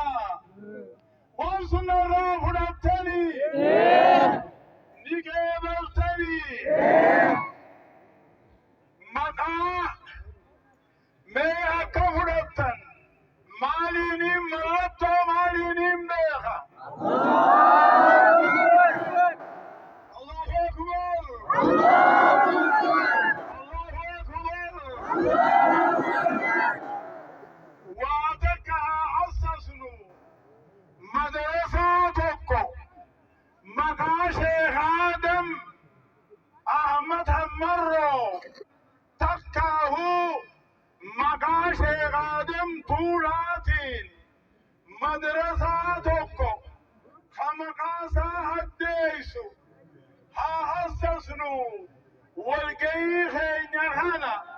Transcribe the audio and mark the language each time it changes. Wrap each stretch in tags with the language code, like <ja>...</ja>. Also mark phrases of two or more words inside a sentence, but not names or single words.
<om>Waan sun narraa fudhattanii ni geebaltanii maqaa mee akka fudhattan maaliiniin mallattoo maaliiniin beeka.</om> <ar>الله أكبر. الله أكبر.</ar> <om>Waa takka haa hassasnu. Madrasaa tokko maqaa Sheekh Aadam Ahmad Hammarroo takkaahuu maqaa Sheekh Aadam Tuulaatiin madrasaa tokko ka maqaasaa haddeessu haa hassasnu walgayii keenya kana.</om>